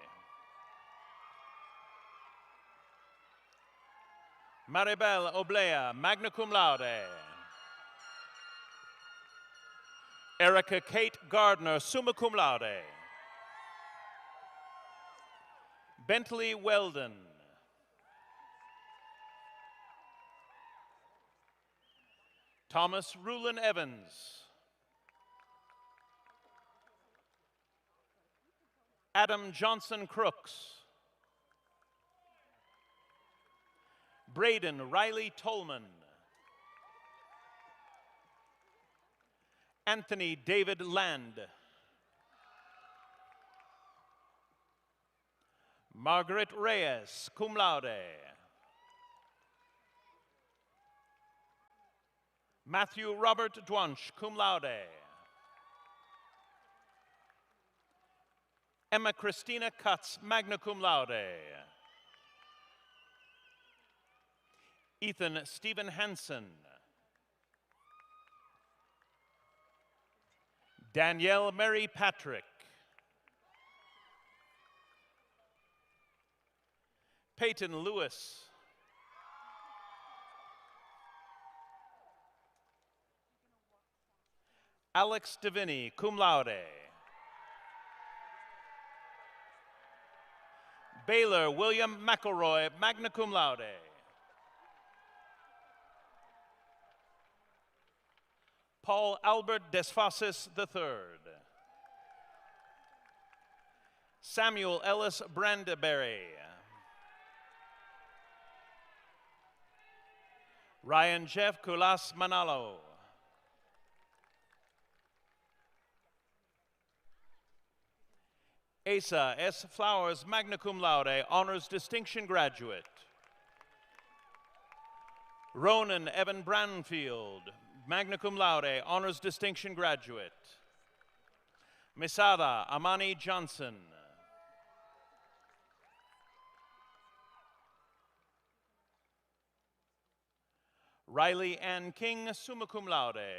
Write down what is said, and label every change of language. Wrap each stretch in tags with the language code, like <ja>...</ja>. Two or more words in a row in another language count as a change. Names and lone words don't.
<en>Maribel Oblea,</en> <la>magna cum laude.</la> <en>Erica Kate Gardner,</en> <la>summa cum laude.</la> <en>Bentley Weldon. Thomas Rulin Evans. Adam Johnson Crooks. Braden Riley Tolman. Anthony David Land. Margaret Reyes,</en> <la>cum laude.</la> <en>Matthew Robert Dwanch,</en> <la>cum laude.</la> <en>Emma Christina Cutts,</en> <la>magna cum laude.</la> <en>Ethan Stephen Hansen. Danielle Mary Patrick. Peyton Lewis. Alex Deviney,</en> <la>cum laude.</la> <en>Baylor William McElroy,</en> <la>magna cum laude.</la> <en>Paul Albert Desfasis III. Samuel Ellis Brandeberry. Ryan Jeff Kulas Manalo. Asa S. Flowers,</en> <la>magna cum laude,</la> <en>honors distinction graduate. Ronan Evan Branfield,</en> <la>magna cum laude,</la> <en>honors distinction graduate. Misada Amani Johnson. Riley Ann King,</en> <la>summa cum laude.</la>